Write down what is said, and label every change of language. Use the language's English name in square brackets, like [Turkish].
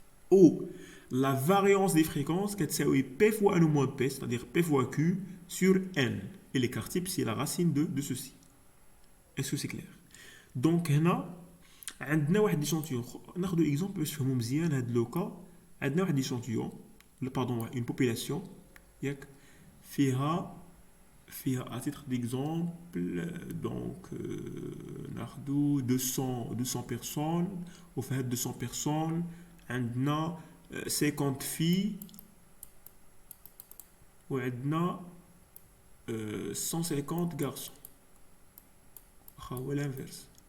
[French] Ou la variance des fréquences qui est P fois N ou moins P, c'est-à-dire P fois Q sur N. Et l'écart type, c'est la racine de ceci. Est-ce que c'est clair? [Arabic] Donc, هنا عندنا واحد l'échantillon. ناخذ exemple باش نفهموا مزيان هذا لو كا. عندنا واحد [French] l'échantillon, pardon, une population [Arabic] ياك فيها [French] à titre d'exemple donc ناخذ 200 personnes. Au fait 200 personnes عندنا 50 filles وعندنا 150 garçons. Ou l'inverse.